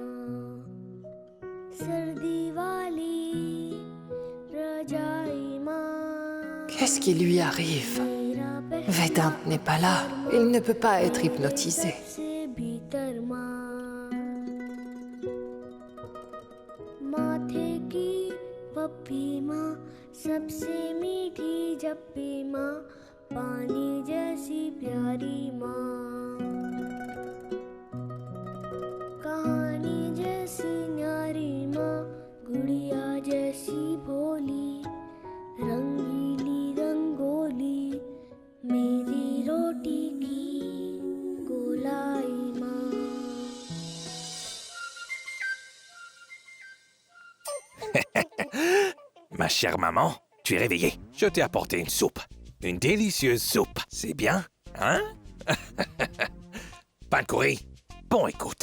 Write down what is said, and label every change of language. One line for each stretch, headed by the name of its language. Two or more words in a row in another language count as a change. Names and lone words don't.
Hindi: सर्दी वाली रजाई माँ
French: Qu'est-ce qui lui arrive? Vedant n'est pas là. Il ne peut pas être hypnotisé.
Hindi: से भीतर माँ माथे की पप्पी माँ सबसे मीठी जप्पी माँ पानी जैसी प्यारी माँ कहानी जैसी न्यारी माँ गुड़िया जैसी भोली रंगीली रंगोली मेरी रोटी की गोलाई माँ
French: Ma chère maman, tu es réveillée. Je t'ai apporté une soupe. Une délicieuse soupe. C'est bien, hein? Pankuri, bon écoute.